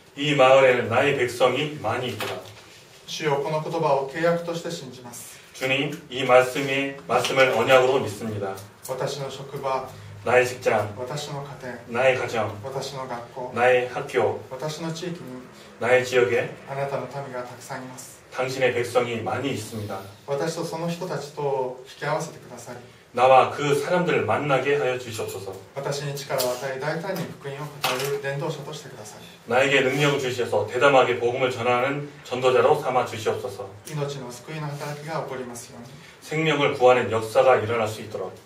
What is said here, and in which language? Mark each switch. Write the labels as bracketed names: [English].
[Korean] 이 마을에는 나의 백성이 많이 있구나. [Japanese] 主よ、この言葉を契約として信じます。 [Korean] 주님, 이 말씀을 언약으로 믿습니다. [Japanese] 私の職場、 [Korean] 나의 직장, [Japanese] 私の家庭、 [Korean] 나의 가정, [Japanese] 私の学校、 [Korean] 나의 학교, [Japanese] 私の地域に [Korean] 나의 지역에 [Japanese] あなたの民がたくさんいます。 [Korean] 당신의 백성이 많이 있습니다. [Japanese] 私とその人たちと引き合わせてください。 [Korean] 나와 그 사람들을 만나게 하여 주시옵소서. [Japanese] 私に力を与え、大胆に福音を語る伝道者としてください。 [Korean] 나에게 능력을 주시어서 대담하게 복음을 전하는 전도자로 삼아 주시옵소서. [Japanese] 命の救いの働きが起こりますように。 [Korean] 생명을 구하는 역사가 일어날 수 있도록